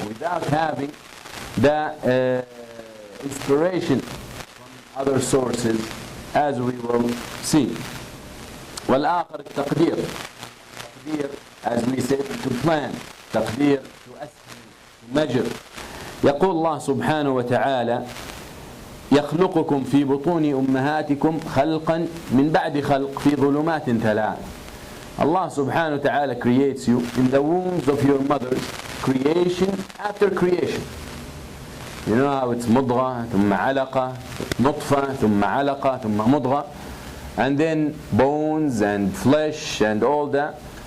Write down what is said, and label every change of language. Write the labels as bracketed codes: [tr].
[en] Without having the inspiration from other sources, as we will see. [ar] والآخر التقدير. [en] تقدير, as we said, to plan. تقدير, to estimate, to measure. [ar] يقول الله سبحانه وتعالى: يخلقكم في بطون أمهاتكم خلقا من بعد خلق في ظلمات ثلاث. [en] Allah subhanahu wa ta'ala creates you in the wombs of your mothers, creation after creation. You know how it's [ar] مضغة ثم علقة, نطفة ثم علقة ثم مضغة, [en] and then bones and flesh and all that.